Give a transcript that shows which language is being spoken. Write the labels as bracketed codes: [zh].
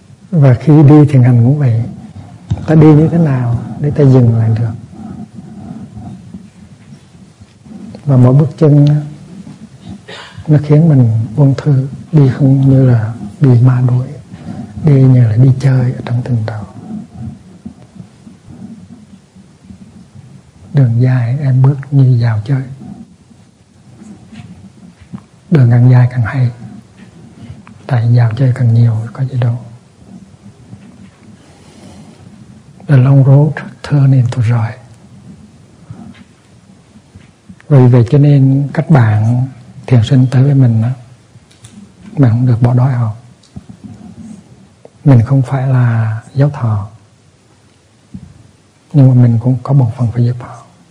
[vi] Và khi đi thiền hành cũng vậy, ta đi như thế nào để ta dừng lại được, và mỗi bước chân nó khiến mình buông thư, đi không như là bị ma đuổi, đi như là đi chơi ở trong tình đầu. Đường dài em bước như vào chơi, đường càng dài càng hay, tại vào chơi càng nhiều có gì đâu. [en] The long road turned into joy. [vi] Vì vậy cho nên các bạn thiền sinh tới với mình, bạn không được bỏ đói họ. Mình không phải là giáo thọ, nhưng mà mình cũng có một phần phải giúp họ.